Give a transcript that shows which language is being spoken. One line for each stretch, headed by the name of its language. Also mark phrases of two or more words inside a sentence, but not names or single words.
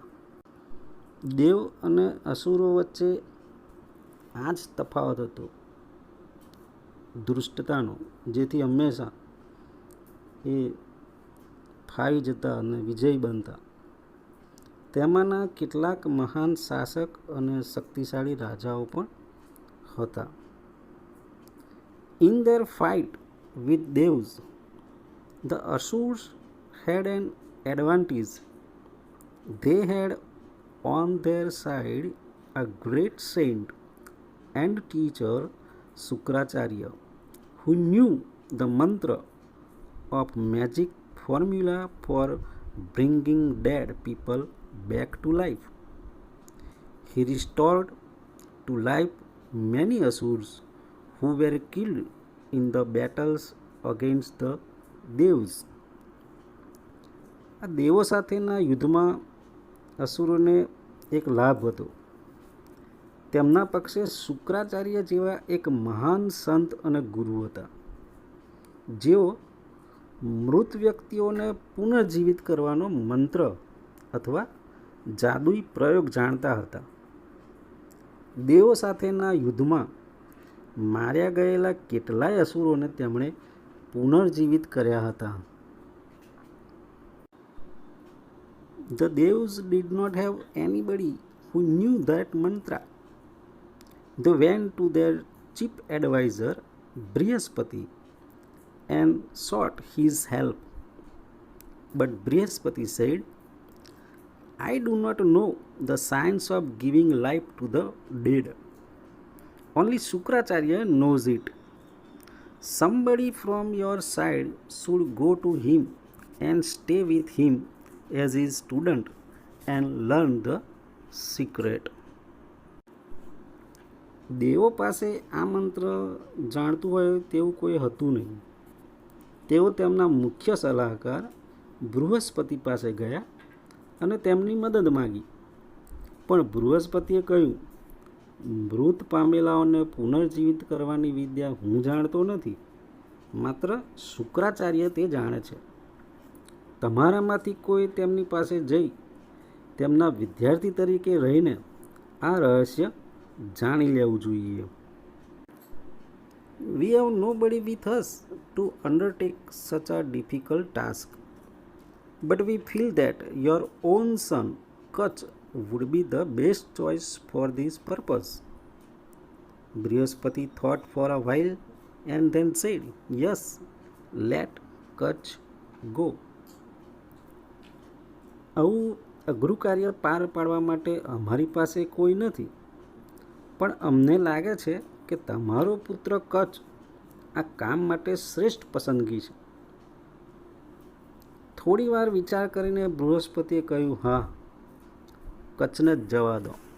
Gujarati: દેવ અને અસુરો વચ્ચે આ જ તફાવત હતો, દુષ્ટતાનો, જેથી હંમેશા એ ફાવી જતા અને વિજયી બનતા. તેમાંના કેટલાક મહાન શાસક અને શક્તિશાળી રાજાઓ પણ હતા.
English: In their fight with devs, the Asurs had an advantage. They had on their side a great saint and teacher Sukracharya, who knew the mantra of magic formula for bringing dead people back to life. He restored to life many Asurs who were killed in the battles against the devs.
Gujarati: આ દેવો સાથેના યુદ્ધમાં અસુરોને એક લાભ હતો. તેમના પક્ષે શુક્રાચાર્ય જેવા એક મહાન સંત અને ગુરુ હતા, જેઓ મૃત વ્યક્તિઓને પુનર્જીવિત કરવાનો મંત્ર અથવા જાદુઈ પ્રયોગ જાણતા હતા. દેવો સાથેના યુદ્ધમાં માર્યા ગયેલા કેટલાય અસુરોને તેમણે પુનર્જીવિત કર્યા હતા.
English: The devs did not have anybody who knew that mantra. They went to their chief advisor Brihaspati and sought his help. But Brihaspati said, I do not know the science of giving life to the dead. Only Sukracharya knows it. Somebody from your side should go to him and stay with him as his student and learn the secret.
Gujarati: દેવો પાસે આ મંત્ર જાણતું હોય તેવું કોઈ હતું નહીં. તેઓ તેમના મુખ્ય સલાહકાર બૃહસ્પતિ પાસે ગયા અને તેમની મદદ માગી. પણ બૃહસ્પતિએ કહ્યું, મૃત પામેલાઓને પુનર્જીવિત કરવાની વિદ્યા હું જાણતો નથી, માત્ર શુક્રાચાર્ય તે જાણે છે. તમારામાંથી કોઈ તેમની પાસે જઈ તેમના વિદ્યાર્થી તરીકે રહીને આ રહસ્ય જાણી લેવું જોઈએ.
English: We have nobody with us to undertake such a difficult task, but we feel that your own son Kach would be the best choice for this purpose. Brihaspati thought for a while and then said, Yes, let Kach go.
Gujarati: આવું અઘરું કાર્ય પાર પાડવા માટે અમારી પાસે કોઈ નથી, પણ અમને લાગે છે કે તમારો પુત્ર કચ્છ આ કામ માટે શ્રેષ્ઠ પસંદગી છે. થોડી વાર વિચાર કરીને બૃહસ્પતિએ કહ્યું, હા, કચ્છને જ જવા દો.